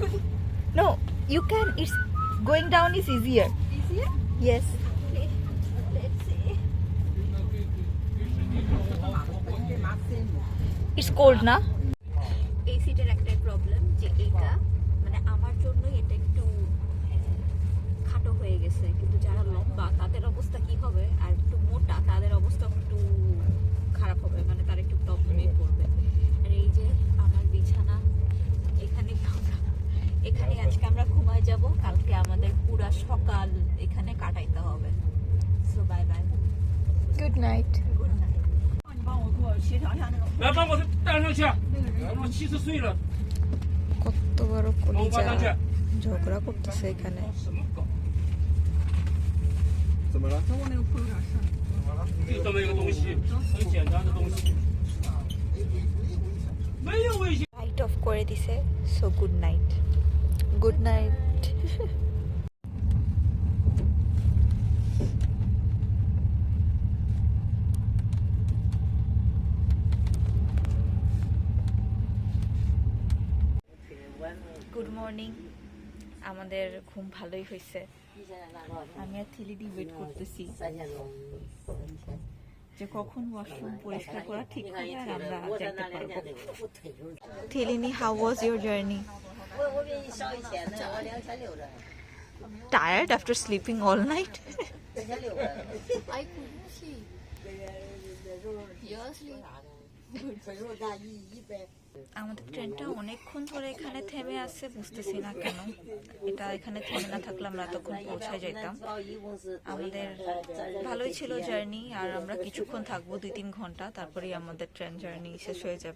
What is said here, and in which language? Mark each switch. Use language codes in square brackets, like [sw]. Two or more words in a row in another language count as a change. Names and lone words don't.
[en] no, you can. It's going down is easier. Easier? Yes. Okay. Let's see. It's cold [bn] না? এই সিটের একটাই প্রবলেম যে এটা মানে আমার জন্য এটা একটু খাটো হয়ে গেছে, কিন্তু যারা লম্বা তাদের অবস্থা কি হবে, আর একটু মোটা তাদের অবস্থা একটু খারাপ হবে, মানে তার একটু প্রবলেমে পড়বে। আর এই যে আমার বিছানা, এখানে আজকে আমরা ঘুমায় যাব, কালকে আমাদের পুরা সকাল এখানে কাটাইতে হবে। [en] so bye bye, Good night. good night. [zh] 你帮我给我协调一下那个。来，帮我带上去。我70岁了， [bn] কত বড় [zh] 帮我 [bn] কলিজা [zh] 搬上去。 [bn] ঝগড়া করতেছে এখানে। [zh] 什么搞？怎么了？和我那个朋友有点事儿。就这么一个东西，很简单的东西，没有危险。 [bn] লাইট অফ করে দিছে। [en] so good night, good night. good morning. [bn] আমাদের ঘুম ভালোই হয়েছে। আমি আর থিলিদি ওয়েট করতেছি যে কখন ওয়াশরুম পরিষ্কার করা ঠিক হবে আর আমরা যাইতে পারবো। থিলিনি, [en] how was your journey? tired after sleeping all night? I couldn't sleep. You're asleep. [bn] আমাদের ট্রেনটা অনেকক্ষণ ধরে এখানে থেমে আছে, বুঝতেছি না কেন। এটা এখানে থেমে না থাকলে আমরা এতক্ষণ পৌঁছায় যেতাম। আমাদের ভালোই ছিল জার্নি, আর আমরা কিছুক্ষণ থাকবো, 2-3 ঘন্টা, তারপরেই আমাদের ট্রেন জার্নি শেষ হয়ে যাবে।